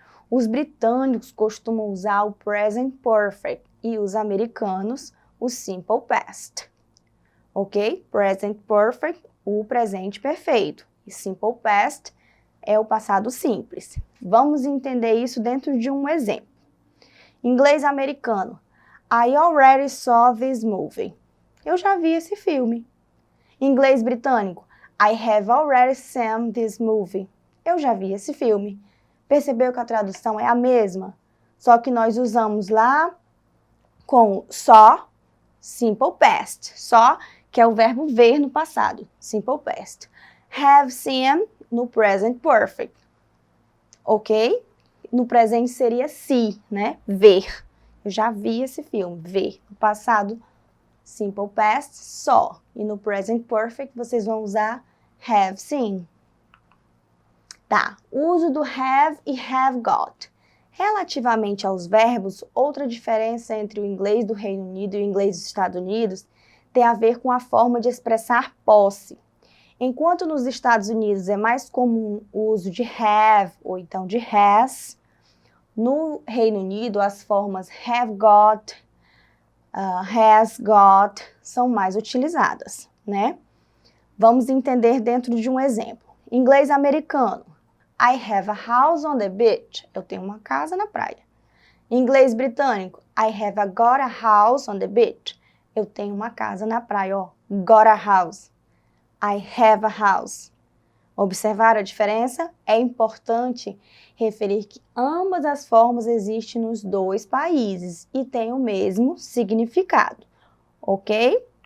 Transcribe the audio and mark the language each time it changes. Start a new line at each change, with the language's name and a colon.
Portuguese: Os britânicos costumam usar o present perfect e os americanos o simple past, ok? Present perfect, o presente perfeito, e simple past é o passado simples. Vamos entender isso dentro de um exemplo. Inglês americano.
English: I already saw this movie.
Portuguese: Eu já vi esse filme. Inglês britânico.
English: I have already seen this movie.
Portuguese: Eu já vi esse filme. Percebeu que a tradução é a mesma? Só que nós usamos lá com só, simple past. Só, que é o verbo ver no passado. Simple past. Have seen no present perfect. Ok? No presente seria see, né? Ver. Eu já vi esse filme, ver. No passado, simple past, saw. E no present perfect, vocês vão usar have seen. Tá, o uso do have e have got. Relativamente aos verbos, outra diferença entre o inglês do Reino Unido e o inglês dos Estados Unidos tem a ver com a forma de expressar posse. Enquanto nos Estados Unidos é mais comum o uso de have ou então de has, no Reino Unido as formas have got, has got são mais utilizadas, né? Vamos entender dentro de um exemplo. Inglês americano.
English: I have a house on the beach.
Portuguese: Eu tenho uma casa na praia. Inglês britânico,
English: I have got a house on the beach.
Portuguese: Eu tenho uma casa na praia, ó.
English: Got a house. I have a house.
Portuguese: Observaram a diferença? É importante referir que ambas as formas existem nos dois países e têm o mesmo significado, ok?